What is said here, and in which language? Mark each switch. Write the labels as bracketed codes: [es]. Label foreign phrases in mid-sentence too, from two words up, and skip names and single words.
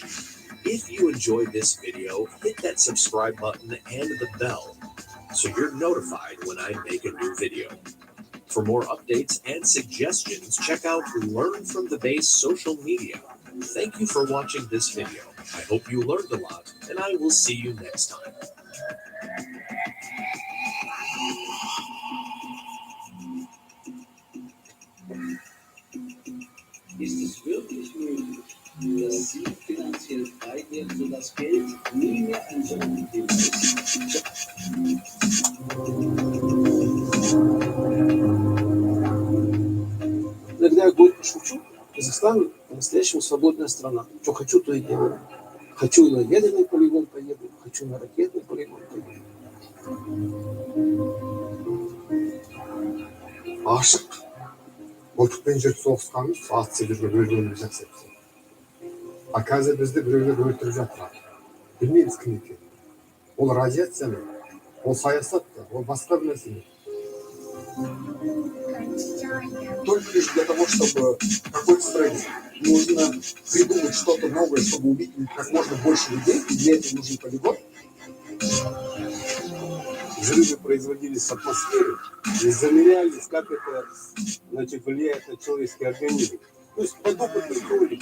[en] If you enjoyed this video, hit that subscribe button and the bell so you're notified when I make a new video. For more updates and suggestions, check out Learn from the Base social media. Thank you for watching this video. I hope you learned a lot, and I will see you next time. [de] Ist es wirklich möglich, dass Sie finanziell frei werden, sodass Geld nie mehr ein Sorgenthema ist? [ru] Иногда я горько шучу. Казахстан по-настоящему свободная страна. Что хочу, то и делаю. Хочу на ядерный полигон поеду, хочу на ракетный полигон поеду. [kk] Ашық. Мылтықпен жүріп соғысқанымыз ат себерге бөлгеніміз жақсы еді. А қазір бізді біреулер өлтіріп жатыр. Білмейміз кім екенін. Ол радиация ма? Ол саясат та, ол басқа бір нәрсе. [ru] Только лишь для того, чтобы какой-то стране нужно придумать что-то новое, чтобы убить как можно больше людей, и для этого нужен полигон. Взрывы производились в атмосфере и замерялись, как это, значит, влияет на человеческий организм. То есть подопытные кролики.